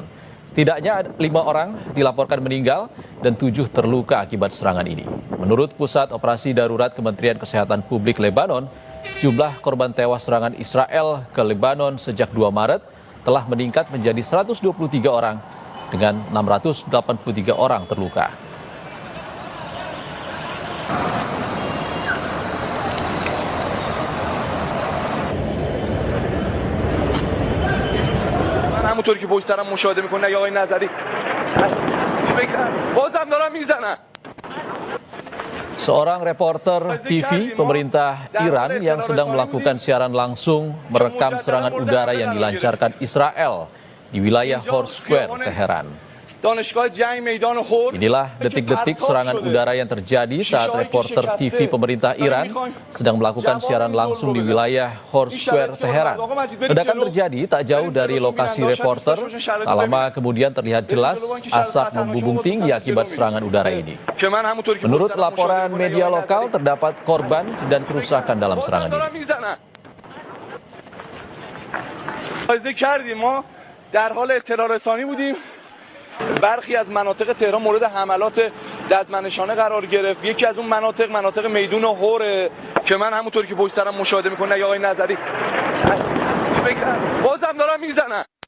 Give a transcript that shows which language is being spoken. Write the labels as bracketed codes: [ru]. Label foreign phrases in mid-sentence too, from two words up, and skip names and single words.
[id] Setidaknya 5 orang dilaporkan meninggal dan 7 terluka akibat serangan ini. Menurut Pusat Operasi Darurat Kementerian Kesehatan Publik Lebanon, jumlah korban tewas serangan Israel ke Lebanon sejak 2 Maret telah meningkat menjadi 123 orang dengan 683 orang terluka. [fa] همونطور که پشت سرم مشاهده میکنه آقای نظری بازم دارن میزنن. [id] Seorang reporter TV pemerintah Iran yang sedang melakukan siaran langsung merekam serangan udara yang dilancarkan Israel di wilayah Hor Square, Teheran. Inilah detik-detik serangan udara yang terjadi saat reporter TV pemerintah Iran sedang melakukan siaran langsung di wilayah Hor Square, Teheran. Ledakan terjadi tak jauh dari lokasi reporter. Tak lama kemudian terlihat jelas asap membumbung tinggi akibat serangan udara ini. Menurut laporan media lokal, terdapat korban dan kerusakan dalam serangan ini. [fa] در حال اطلاع رسانی بودیم. برخی از مناطق تهران مورد حملات ددمنشانه قرار گرفت. یکی از اون مناطق میدون هوره که من همونطور که پشت سرم مشاهده میکنه آقای نظری بازم دارن میزنن.